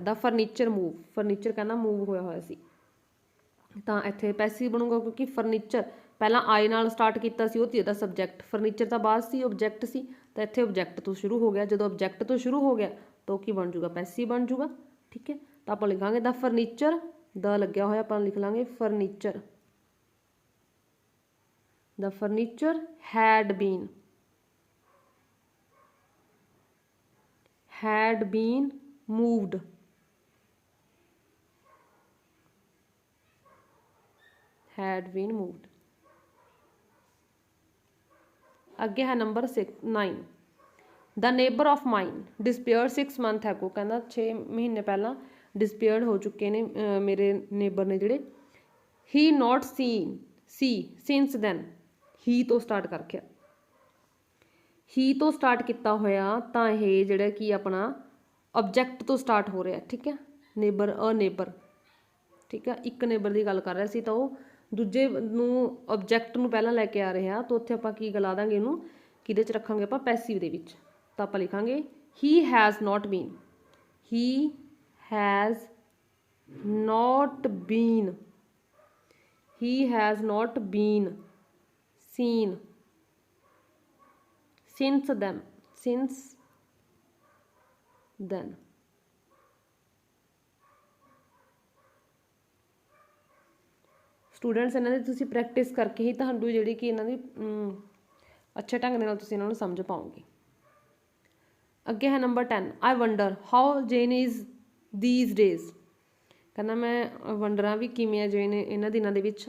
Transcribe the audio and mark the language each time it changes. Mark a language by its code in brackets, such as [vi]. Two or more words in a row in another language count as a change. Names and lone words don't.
[en] the furniture move, [pa] ਫਰਨੀਚਰ ਕਹਿੰਦਾ ਮੂਵ ਹੋਇਆ ਸੀ, ਤਾਂ ਇੱਥੇ ਪੈਸਿਵ ਬਣੂਗਾ ਕਿਉਂਕਿ ਫਰਨੀਚਰ ਪਹਿਲਾਂ ਆਈ ਨਾਲ ਸਟਾਰਟ ਕੀਤਾ ਸੀ, ਉਹ ਤੇ ਇਹਦਾ ਸਬਜੈਕਟ, ਫਰਨੀਚਰ ਤਾਂ ਬਾਅਦ ਸੀ, ਆਬਜੈਕਟ ਸੀ, ਤਾਂ ਇੱਥੇ ਆਬਜੈਕਟ ਤੋਂ ਸ਼ੁਰੂ ਹੋ ਗਿਆ। ਜਦੋਂ ਆਬਜੈਕਟ ਤੋਂ ਸ਼ੁਰੂ ਹੋ ਗਿਆ ਤਾਂ ਉਹ ਕੀ ਬਣ ਜੂਗਾ, ਪੈਸਿਵ ਬਣ ਜੂਗਾ, ਠੀਕ ਹੈ। ਤਾਂ ਆਪਾਂ ਲਿਖਾਂਗੇ [en] the furniture, [pa] ਦਾ ਲੱਗਿਆ ਹੋਇਆ ਆਪਾਂ ਲਿਖ ਲਾਂਗੇ ਫਰਨੀਚਰ, [en] the furniture had been moved, had been moved। [pa] ਅੱਗੇ ਹੈ ਨੰਬਰ 9, [en] the neighbor of mine disappeared 6 months ago, [pa] ਕਹਿੰਦਾ 6 ਮਹੀਨੇ ਪਹਿਲਾਂ disappeared ਹੋ ਚੁੱਕੇ ਨੇ ਮੇਰੇ ਨੇਬਰ ਨੇ ਜਿਹੜੇ। [en] he not seen since then, [pa] ਹੀ ਤੋਂ ਸਟਾਰਟ ਕਰਕੇ, ਹੀ ਤੋਂ ਸਟਾਰਟ ਕੀਤਾ ਹੋਇਆ ਤਾਂ ਇਹ ਜਿਹੜਾ ਕਿ ਆਪਣਾ ਆਬਜੈਕਟ ਤੋਂ ਸਟਾਰਟ ਹੋ ਰਿਹਾ, ਠੀਕ ਹੈ। ਨੇਬਰ ਅ ਨੇਬਰ, ਠੀਕ ਹੈ, ਇੱਕ ਨੇਬਰ ਦੀ ਗੱਲ ਕਰ ਰਿਹਾ ਸੀ ਤਾਂ ਉਹ ਦੂਜੇ ਨੂੰ ਆਬਜੈਕਟ ਨੂੰ ਪਹਿਲਾਂ ਲੈ ਕੇ ਆ ਰਿਹਾ, ਤਾਂ ਉੱਥੇ ਆਪਾਂ ਕੀ ਗਲਾ ਦਾਂਗੇ ਇਹਨੂੰ, ਕਿਹਦੇ 'ਚ ਰੱਖਾਂਗੇ ਆਪਾਂ, ਪੈਸਿਵ ਦੇ ਵਿੱਚ। ਤਾਂ ਆਪਾਂ ਲਿਖਾਂਗੇ [en] he has not been, he has not been, he has not been seen since then, [pa] ਸਟੂਡੈਂਟਸ ਇਹਨਾਂ ਦੀ ਤੁਸੀਂ ਪ੍ਰੈਕਟਿਸ ਕਰਕੇ ਹੀ ਤੁਹਾਨੂੰ ਜਿਹੜੀ ਕਿ ਇਹਨਾਂ ਦੀ ਅੱਛੇ ਢੰਗ ਦੇ ਨਾਲ ਤੁਸੀਂ ਇਹਨਾਂ ਨੂੰ ਸਮਝ ਪਾਓਗੇ। ਅੱਗੇ ਹੈ ਨੰਬਰ 10, [en] I wonder how Jane is these days, [pa] ਕਹਿੰਦਾ ਮੈਂ ਵੰਡਰਾਂ ਵੀ ਕਿਵੇਂ ਆ ਜੇਨ ਇਹਨਾਂ ਦਿਨਾਂ ਦੇ ਵਿੱਚ।